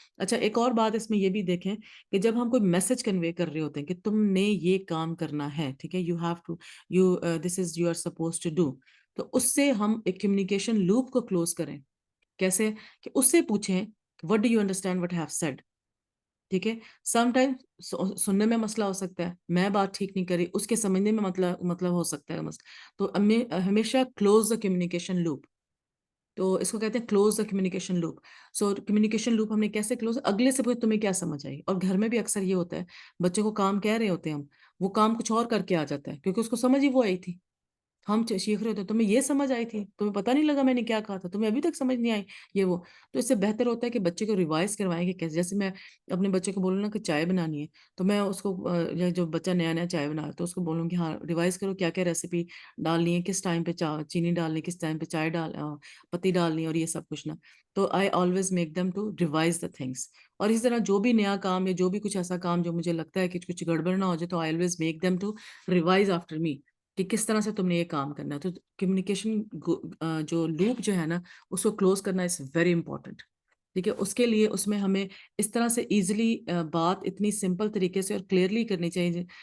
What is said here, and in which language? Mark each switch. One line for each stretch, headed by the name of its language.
Urdu: اچھا, ایک اور بات اس میں یہ بھی دیکھیں کہ جب ہم کوئی میسج کنوے کر رہے ہوتے ہیں کہ تم نے یہ کام کرنا ہے, ٹھیک ہے,
English: you have to, this is you are suppose to do,
Urdu: تو اس سے ہم ایک کمیونیکیشن لوپ کو کلوز کریں. کیسے؟ کہ اس سے پوچھیں
English: what do you understand what have said,
Urdu: ٹھیک ہے. سم ٹائم سننے میں مسئلہ ہو سکتا ہے, میں بات ٹھیک نہیں کری, اس کے سمجھنے میں مطلب ہو سکتا ہے مسئلہ. تو ہمیشہ
English: close the communication loop,
Urdu: تو اس کو کہتے ہیں close the communication loop. So communication loop ہم نے کیسے کلوز, اگلے سے پوچھ تمہیں کیا سمجھ آئی. اور گھر میں بھی اکثر یہ ہوتا ہے, بچے کو کام کہہ رہے ہوتے ہیں ہم, وہ کام کچھ اور کر کے آ جاتا ہے کیونکہ اس کو سمجھ ہی وہ آئی تھی. ہم سیکھ رہے ہوتے ہیں, تمہیں یہ سمجھ آئی تھی, تمہیں پتہ نہیں لگا میں نے کیا کہا تھا, تمہیں ابھی تک سمجھ نہیں آئی یہ وہ. تو اس سے بہتر ہوتا ہے کہ بچے کو ریوائز کروائیں کہ کیسے, جیسے میں اپنے بچے کو بولوں نا کہ چائے بنانی ہے, تو میں اس کو, جو بچہ نیا نیا چائے بنا تو اس کو بولوں کہ ہاں ریوائز کرو کیا کیا ریسیپی ڈالنی ہے, کس ٹائم پہ چینی ڈالنی, کس ٹائم پہ چائے پتی ڈالنی, اور یہ سب کچھ نا.
English: تو I always make them to revise the things.
Urdu: اور اسی طرح جو بھی نیا کام یا جو بھی کچھ ایسا کام جو مجھے لگتا ہے کہ کچھ گڑبڑ نہ ہو جائے, تو
English: I always make them to revise after me
Urdu: کہ کس طرح سے تم نے یہ کام کرنا ہے. تو کمیونیکیشن جو لوپ جو ہے نا, اس کو کلوز کرنا
English: is very important,
Urdu: ٹھیک ہے. اس کے لیے اس میں ہمیں اس طرح سے ایزیلی بات اتنی سمپل طریقے سے اور کلیئرلی کرنی چاہیے.